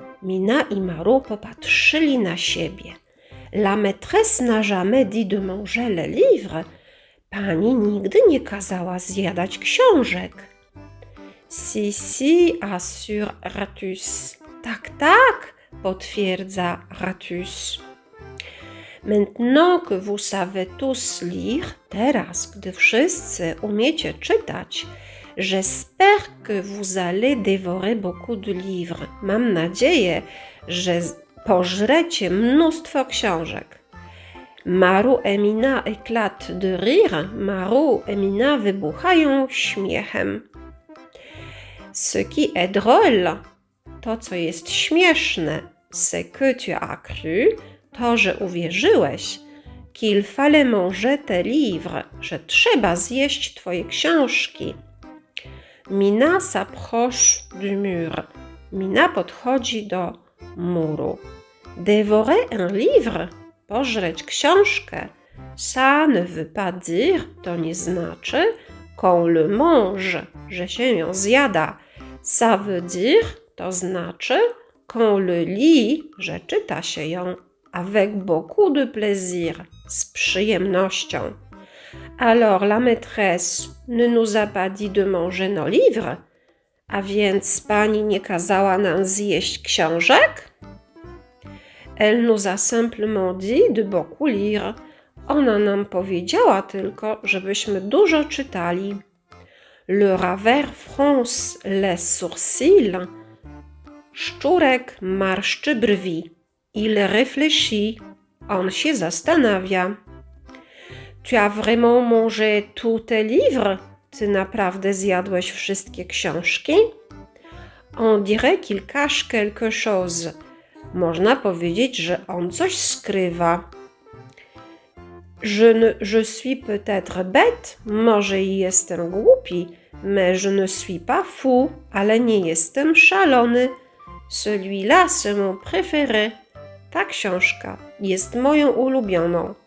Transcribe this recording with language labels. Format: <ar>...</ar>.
<pl>Mina i Marot popatrzyli na siebie.</pl> <fr>La maîtresse n'a jamais dit de manger le livre.</fr> <pl>Pani nigdy nie kazała zjadać książek.</pl> <fr>Si, assure Ratus.</fr> <pl>Tak, potwierdza Ratus.</pl> <fr>Maintenant que vous savez tous lire,</fr> <pl>teraz, gdy wszyscy umiecie czytać,</pl> <fr>j'espère que vous allez dévorer beaucoup de livres.</fr> <pl>Mam nadzieję, że pożrecie mnóstwo książek.</pl> <fr>Marot et Mina éclatent de rire.</fr> <pl>Marot et Mina wybuchają śmiechem.</pl> <fr>Ce qui est drôle,</fr> <pl>to co jest śmieszne,</pl> <fr>c'est que tu as cru,</fr> <pl>to że uwierzyłeś,</pl> <fr>qu'il fallait manger tes livres,</fr> <pl>że trzeba zjeść twoje książki.</pl> <fr>Mina s'approche du mur.</fr> <pl>Mina podchodzi do muru.</pl> <fr>Dévorer un livre,</fr> <pl>pożreć książkę,</pl> <fr>ça ne veut pas dire,</fr> <pl>to nie znaczy,</pl> <fr>qu'on le mange,</fr> <pl>że się ją zjada.</pl> <fr>Ça veut dire,</fr> <pl>to znaczy,</pl> <fr>qu'on le lit,</fr> <pl>że czyta się ją,</pl> <fr>avec beaucoup de plaisir,</fr> <pl>z przyjemnością.</pl> <fr>Alors la maîtresse ne nous a pas dit de manger nos livres?</fr> <pl>A więc pani nie kazała nam zjeść książek?</pl> <fr>Elle nous a simplement dit de beaucoup lire.</fr> <pl>Ona nam powiedziała tylko, żebyśmy dużo czytali.</pl> <fr>Le ravert fronce les sourcils.</fr> <pl>Szczurek marszczy brwi.</pl> <fr>Il réfléchit.</fr> <pl>On się zastanawia.</pl> <fr>Tu as vraiment mangé tous tes livres?</fr> <pl>Ty naprawdę zjadłeś wszystkie książki?</pl> <fr>On dirait qu'il cache quelque chose.</fr> <pl>Można powiedzieć, że on coś skrywa.</pl> <fr>Je suis peut-être bête,</fr> <pl>może i jestem głupi,</pl> <fr>mais je ne suis pas fou,</fr> <pl>ale nie jestem szalony.</pl> <fr>Celui-là, c'est mon préféré.</fr> <pl>Ta książka jest moją ulubioną.</pl>